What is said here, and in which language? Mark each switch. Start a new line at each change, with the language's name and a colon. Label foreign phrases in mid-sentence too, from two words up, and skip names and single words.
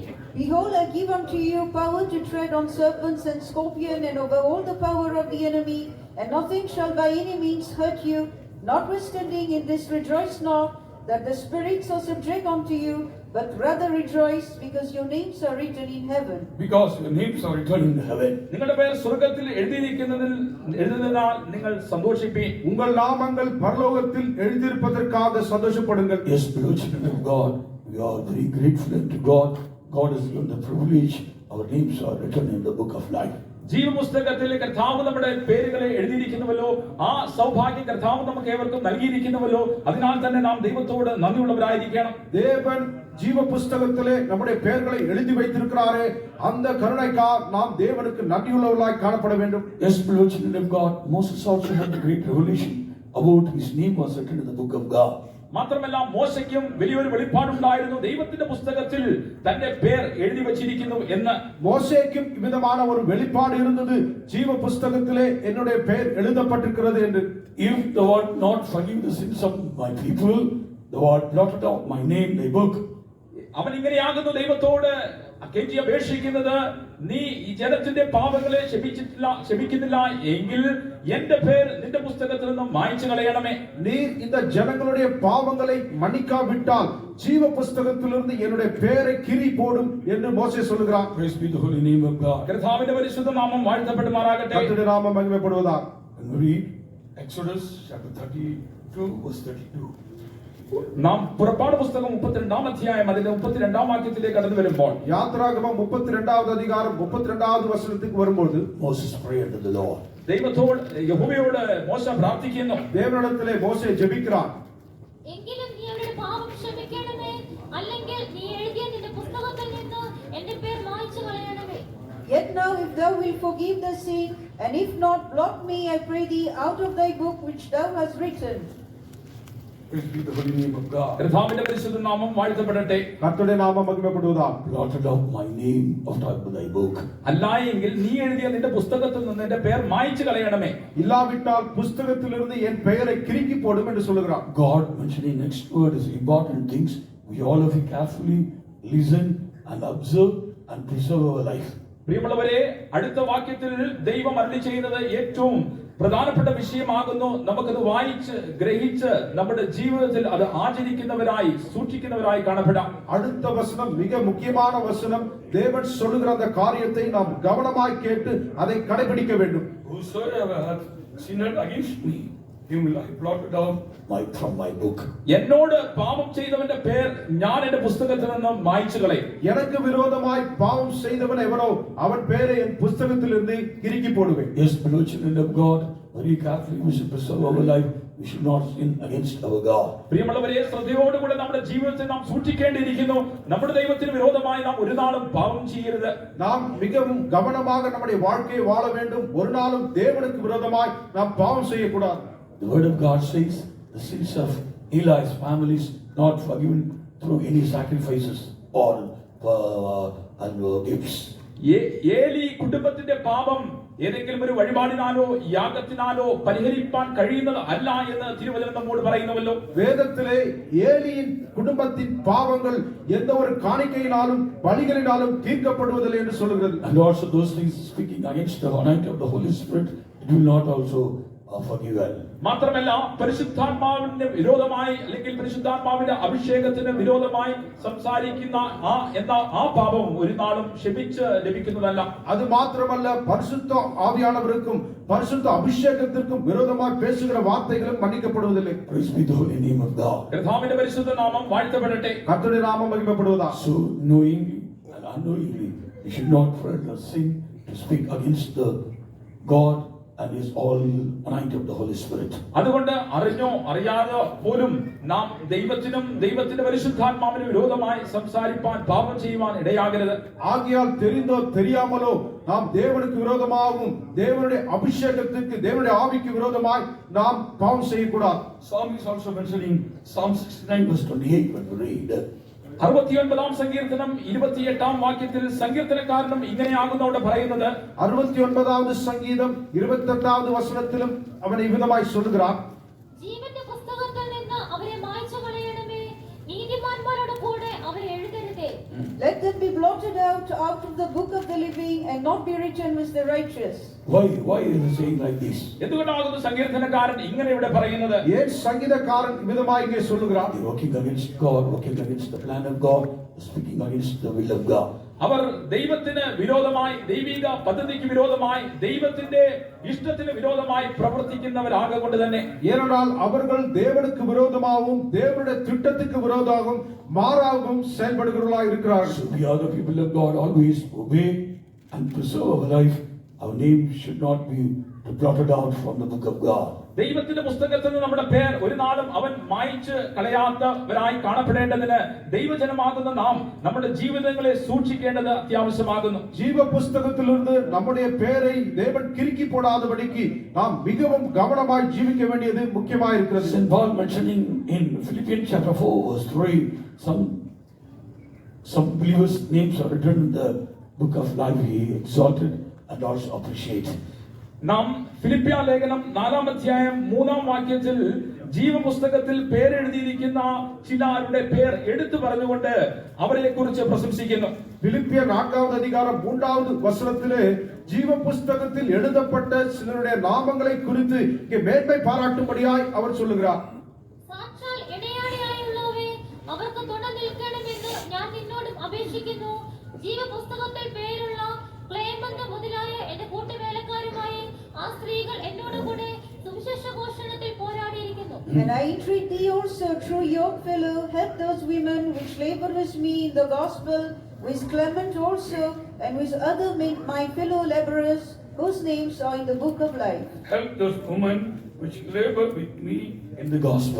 English: Behold, I give unto you power to tread on serpents and scorpions and over all the power of the enemy, and nothing shall by any means hurt you. Notwithstanding in this rejoice not that the spirits are subject unto you, but rather rejoice because your names are written in heaven. Because your names are written in heaven.
Malayalam: നിങ്ങളുടെ പേർ സ്വർഗ്ഗത്തിൽ എഴുതുന്നതിനാൽ നിങ്ങൾ സന്തോഷിപ്പീൻ.
Tamil: உங்கள் நாமங்கள் பரலோகத்தில் எழுதியிருப்பதற்காக சந்தோஷப்படுங்கள்.
English: Yes, beloved children of God, we are very grateful to God. God has given the privilege. Our names are written in the book of life.
Malayalam: ജീവപുസ്തകത്തിൽ കർത്താവ് നമ്മുടെ പേരുകളെ എഴുതിയിരിക്കുന്നുവല്ലോ. ആ സൗഭാഗ്യം കർത്താവ് നമുക്ക് ഏവർക്കും നൽകിയിരിക്കുന്നുവല്ലോ. അതിനാൽ തന്നെ നാം ദൈവത്തോട് നന്ദിയുള്ളവരായിരിക്കണം.
Tamil: தேவன் ஜீவ புஸ்தகத்திலே நம்முடைய பெயர்களை எழுதி வைத்திருக்கிறாரே, அந்த கருணைக்காக நாம் தேவனுக்கு நன்றியுள்ளவர்களாய் காணப்பட வேண்டும்.
English: Yes, beloved children of God, Moses also had a great revelation about his name was written in the book of God.
Malayalam: മാത്രമല്ല മോശയ്ക്കും വലിയൊരു വെളിപ്പാടുണ്ടായിരുന്നു. ദൈവത്തിന്റെ പുസ്തകത്തിൽ തന്റെ പേർ എഴുതി വച്ചിരിക്കുന്നു എന്ന്.
Tamil: மோசேக்கும் விதமான ஒரு வெளிப்பாடு இருந்தது, ஜீவ புஸ்தகத்திலே என்னுடைய பெயர் எழுதப்பட்டிருக்கிறது என்று.
English: If thou art not forgive the sins of my people, thou art blotted out my name in thy book.
Malayalam: അവൻ ഇങ്ങനെയാകുന്നു ദൈവത്തോട് കെഞ്ചി അപേക്ഷിക്കുന്നത്, നീ ഈ ജനത്തിന്റെ പാപങ്ങളെ ക്ഷമിക്കുന്നില്ല എങ്കിൽ എന്റെ പേർ നിന്റെ പുസ്തകത്തിൽ നിന്നും മായ്ച്ചു കളയണമേ.
Tamil: நீர் இந்த ஜனங்களுடைய பாவங்களை மன்னிக்காவிட்டால் ஜீவ புஸ்தகத்திலிருந்து என்னுடைய பெயரை கிரி போடும் என்று மோசே சொல்கிறான்.
English: Praise be the holy name of God.
Malayalam: കർത്താവിന്റെ പരിശുദ്ധ നാമം വാഴ്ത്തപ്പെടുമാറാകട്ടെ.
Tamil: கர்த்தருடைய நாமம் மகிமைப்படுவதாக.
English: And we read Exodus chapter 32 verse 32.
Malayalam: നാം പുറപ്പാട് പുസ്തകം 32-ാം അധ്യായം അതിന്റെ 32-ാം വാക്യത്തിലേക്ക് കടന്നു വരുമ്പോൾ,
Tamil: യാത്രാഗമം 32வது அதிகாரம் 32வது வசனத்துக்கு வரும்போது,
English: Moses prayed to the Lord.
Malayalam: ദൈവത്തോട് യഹോവയോട് മോശ പ്രാർത്ഥിക്കുന്നു.
Tamil: தேவனிடத்திலே மோசே ஜெபிக்கிறான்.
Malayalam: എങ്കിലും നീ അവരുടെ പാപം ക്ഷമിക്കണമേ, അല്ലെങ്കിൽ നീ എഴുതിയ നിന്റെ പുസ്തകത്തിൽ നിന്ന് എന്റെ പേർ മായ്ച്ചു കളയണമേ.
English: Yet now if thou wilt forgive the sin, and if not, blot me, I pray thee, out of thy book which thou hast written. Praise be the holy name of God.
Malayalam: കർത്താവിന്റെ പരിശുദ്ധ നാമം വാഴ്ത്തപ്പെടട്ടെ.
Tamil: கர்த்தருடைய நாமம் மகிமைப்படுவதாக.
English: Blotted out my name out of thy book.
Malayalam: അല്ലായെങ്കിൽ നീ എഴുതിയ നിന്റെ പുസ്തകത്തിൽ നിന്ന് എന്റെ പേർ മായ്ച്ചു കളയണമേ.
Tamil: இல்லாவிட்டால் புஸ்தகத்திலிருந்து என் பெயரை கிறுக்கி போடும் என்று சொல்கிறான்.
English: God mentioning next word is important things. We all of you carefully listen and observe and preserve our life.
Malayalam: പ്രിയമുള്ളവരെ, അടുത്ത വാക്യത്തിൽ ദൈവം അരുളി ചെയ്യുന്നത് ഏറ്റവും പ്രധാനപ്പെട്ട വിഷയമാകുന്നു. നമുക്കത് വായിച്ച് ഗ്രഹിച്ച് നമ്മുടെ ജീവിതത്തിൽ അത് ആചരിക്കുന്നവരായി സൂക്ഷിക്കുന്നവരായി കാണപ്പെടാം.
Tamil: அடுத்த வசனம் மிக முக்கியமான வசனம். தேவன் சொல்லுகிற அந்த காரியத்தை நாம் கவனமாய் கேட்டு அதை கடைபிடிக்க வேண்டும்.
English: Whosoever hath sinned against me, him will I blot out from my book.
Malayalam: എന്നോട് പാപം ചെയ്തവന്റെ പേർ ഞാൻ എന്റെ പുസ്തകത്തിൽ നിന്ന് മായ്ച്ചു കളയും.
Tamil: எனக்கு விரோதமாய் பாவம் செய்தவன் எவனோ அவன் பெயரை என் புஸ்தகத்திலிருந்து கிறுக்கி போடுவேன்.
English: Yes, beloved children of God, very carefully we should preserve our life. we should not sin against our God.
Malayalam: പ്രിയമുള്ളവരെ, ശ്രദ്ധയോടുകൂടെ നമ്മുടെ ജീവിതത്തെ നാം സൂക്ഷിക്കേണ്ടിയിരിക്കുന്നു. നമ്മുടെ ദൈവത്തിന് വിരോധമായി നാം ഒരു നാളും പാപം ചെയ്യരുത്.
Tamil: நாம் மிகவும் கவனமாக நம்முடைய வாழ்க்கையை வாழ வேண்டும். ஒரு நாளும் தேவனுக்கு விரோதமாய் நாம் பாவம் செய்யக்கூடாது.
English: The word of God says the sins of Eli's family is not forgiven through any sacrifices or gifts.
Malayalam: ഏലി കുടുംബത്തിന്റെ പാപം ഏതെങ്കിലും ഒരു വഴിപാടിനാലോ യാഗത്തിനാലോ പരിഹരിപ്പാൻ കഴിയുന്നത് അല്ല എന്ന് തിരുവചനം നമ്മോട് പറയുന്നുവല്ലോ.
Tamil: வேதத்திலே ஏலியின் குடும்பத்தின் பாவங்கள் எந்த ஒரு காணிக்கையினாலும் பலிகளினாலும் தீர்க்கப்படுவதில்லை என்று சொல்கிறது.
English: And also those things speaking against the anointing of the Holy Spirit, it will not also forgive well.
Malayalam: മാത്രമല്ല, പരിശുദ്ധാത്മാവിന്റെ വിരോധമായി അല്ലെങ്കിൽ പരിശുദ്ധാത്മാവിന്റെ അഭിഷേകത്തിന് വിരോധമായി സംസാരിക്കുന്ന ആ പാപം ഒരു നാളും ക്ഷമിച്ച് ലഭിക്കുന്നതല്ല.
Tamil: அது മാത്രമല്ല, பரிசுத்த ஆவியானவருக்கும் பரிசுத்த அபிஷேகத்திற்கும் விரோதமாய் பேசுகிற வார்த்தைகளும் மன்னிக்கப்படுவதில்லை.
English: Praise be the holy name of God.
Malayalam: കർത്താവിന്റെ പരിശുദ്ധ നാമം വാഴ്ത്തപ്പെടട്ടെ.
Tamil: கர்த்தருடைய நாமம் மகிமைப்படுவதாக.
English: So knowingly and unknowingly, we should not further sin to speak against the God and His all anointing of the Holy Spirit.
Malayalam: അതുകൊണ്ട് അറിഞ്ഞോ അറിയാതെ പോലും നാം ദൈവത്തിനും ദൈവത്തിന്റെ പരിശുദ്ധാത്മാവിന് വിരോധമായി സംസാരിപ്പാൻ പാപം ചെയ്യുവാൻ ഇടയാകരുത്.
Tamil: ஆகியால் தெரிந்தோ தெரியாமலோ நாம் தேவனுக்கு விரோதமாகவும் தேவனுடைய அபிஷேகத்திற்கு தேவனுடைய ஆவிக்கு விரோதமாய் நாம் பாவம் செய்யக்கூடாது.
English: Psalm is also mentioning Psalm 69 verse 28 when we read.
Malayalam: 69 സങ്കീർത്തനം 28 വാക്യത്തിൽ സങ്കീർത്തനക്കാരനും ഇങ്ങനെയാകുന്നു അവിടെ പറയുന്നത്.
Tamil: 69வது சங்கீதம் 28வது வசனத்திலும் அவன் இவ்விதமாய் சொல்கிறான்.
Malayalam: ജീവന്റെ പുസ്തകത്തിൽ നിന്ന് അവരെ മായ്ച്ചു കളയണമേ, നീതിമാന്മാരുടെ കൂടെ അവരെ എഴുതരുതേ.
English: Let them be blotted out of the book of the living and not be written with the righteous. Why is he saying like this?
Malayalam: എന്തുകൊണ്ടാകുന്നു സങ്കീർത്തനക്കാരൻ ഇങ്ങനെ ഇവിടെ പറയുന്നത്?
Tamil: ஏன் சங்கீதக்காரன் இவ்விதமாய் இங்கே சொல்லுகிறான்?
English: Working against God, working against the plan of God, speaking against the will of God.
Malayalam: അവർ ദൈവത്തിന് വിരോധമായി, ദൈവിക പദ്ധതിക്ക് വിരോധമായി, ദൈവത്തിന്റെ ഇഷ്ടത്തിന് വിരോധമായി പ്രവർത്തിക്കുന്നവരാകൊണ്ട് തന്നെ.
Tamil: ஏனென்றால் அவர்கள் தேவனுக்கு விரோதமாகவும் தேவனுடைய திட்டத்துக்கு விரோதமாகவும் மாறாகவும் செயல்படுகிறவர்களாய் இருக்கிறார்கள்.
English: So we are the people of God, always obey and preserve our life. Our name should not be blotted out from the book of God.
Malayalam: ദൈവത്തിന്റെ പുസ്തകത്തിൽ നിന്ന് നമ്മുടെ പേർ ഒരു നാളും അവൻ മായ്ച്ച് കളയാത്തവരായി കാണപ്പെടേണ്ടതിന് ദൈവജനമാകുന്ന നാം നമ്മുടെ ജീവിതങ്ങളെ സൂക്ഷിക്കേണ്ടത് അത്യാവശ്യമാകുന്നു.
Tamil: ஜீவ புஸ்தகத்திலிருந்து நம்முடைய பெயரை தேவன் கிறுக்கி போடாதபடிக்கு நாம் மிகவும் கவனமாய் ஜீவிக்க வேண்டியது முக்கியமாக இருக்கிறது.
English: St. Paul mentioning in Philippians chapter 4 verse 3, some believers' names are written in the book of life. He exalted and also appreciated.
Malayalam: നാം ഫിലിപ്പിയ ലേഖനം 4-ാം അധ്യായം 3-ാം വാക്യത്തിൽ ജീവപുസ്തകത്തിൽ പേരെഴുതിയിരിക്കുന്ന ചിലരുടെ പേർ എടുത്തു പറഞ്ഞുകൊണ്ട് അവരെ കുറിച്ച് പ്രശംസിക്കുന്നു.
Tamil: பிலிப்பியர் 4வது அதிகாரம் 3வது வசனத்திலே ஜீவ புஸ்தகத்தில் எழுதப்பட்ட சிலருடைய நாமங்களை குறித்து இங்கே மேன்மை பாராட்டும்படியாய் அவர் சொல்லுகிறார்.
Malayalam: സാക്ഷാൽ ഇടയാടിയായുള്ളവേ, അവർക്ക് തുണ നിൽക്കണമെന്ന് ഞാൻ നിന്നോട് അപേക്ഷിക്കുന്നു. ജീവപുസ്തകത്തിൽ പേരുള്ള ക്ലേമന്ത മുതലായ എന്റെ കൂട്ടുവേലക്കാരുമായ ആ സ്ത്രീകൾ എന്നോടുകൂടെ സുവിശേഷ ഘോഷണത്തിൽ പോരാടിയിരിക്കുന്നു.
English: And I entreat thee also, through your fellow, help those women which labor with me in the gospel, with Clement also, and with other men, my fellow laborers, whose names are in the book of life. Help those women which labor with me in the gospel.